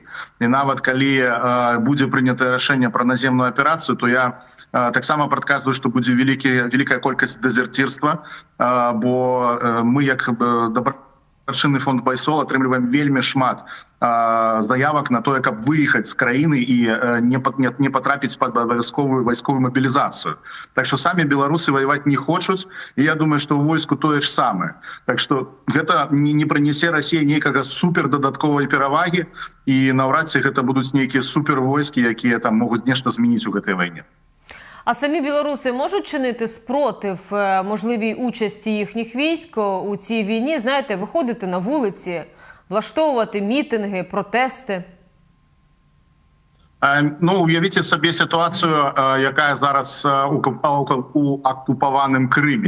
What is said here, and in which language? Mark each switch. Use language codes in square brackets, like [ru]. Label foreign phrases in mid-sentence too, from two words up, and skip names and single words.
[be] І нават калі будзе прынятае рашэнне пра наземную операцию, то я таксама прадказваю, што будзе вялікая колькасць дэзерцірства, бо мы як дабрачынны фонд Байсол атрымліваем вельмі шмат заявак на тое, каб выехаць з краіны і не патрапіць пад абавязковую вайсковую мабілізацыю. Так што самі беларусы ваяваць не хочуць, і я думаю, што ў войску тое ж самае. Так што гэта не прынясе Расіі нейкага супер дадатковай перавагі, і наўрад ці гэта будуць нейкія супер войскі, якія там могуць нешта змяніць у гэтай вайне. [uk] А самі білоруси можуть чинити спротив можливій участі їхніх військ у цій війні? Знаєте, виходити на вулиці, влаштовувати мітинги, протести? Ну, уявіть собі ситуацію, яка зараз у окупованому Кримі.